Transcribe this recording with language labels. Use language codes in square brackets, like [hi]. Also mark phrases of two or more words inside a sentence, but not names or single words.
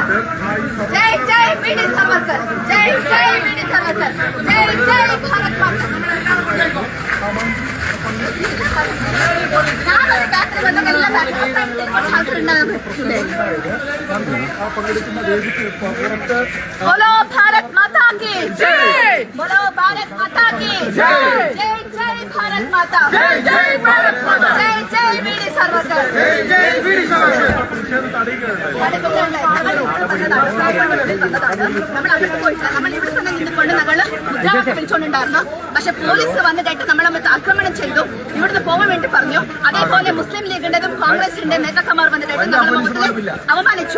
[hi] जय जय वी डी सावरकर, जय जय वी डी सावरकर, जय जय भारत माता. [ml] ഞാനൊരു ബാറ്ററി വന്ന എല്ലാ [hi] बोलो भारत माता की जय, बोलो भारत माता की जय, जय जय भारत माता, जय जय भारत माता, जय जय वीर सावरकर, जय जय वीर सावरकर. [ml] നമ്മൾ അങ്ങോട്ട് പോയിട്ടില്ല. നമ്മൾ ഇവിടെ തന്നെ നിന്നുകൊണ്ട് ഞങ്ങൾ മുദ്രാവാക്യം വിളിച്ചുകൊണ്ടുണ്ടായിരുന്നു. പക്ഷെ പോലീസ് വന്നിട്ട് നമ്മളെ ആക്രമണം ചെയ്തു. ഇവിടുന്ന് പോകാൻ വേണ്ടി പറഞ്ഞു. അതേപോലെ മുസ്ലിം ലീഗിന്റെതും കോൺഗ്രസിന്റെ നേതാക്കന്മാർ വന്നിട്ട് നമ്മുടെ മുഖത്തിൽ അവമാനിച്ചു.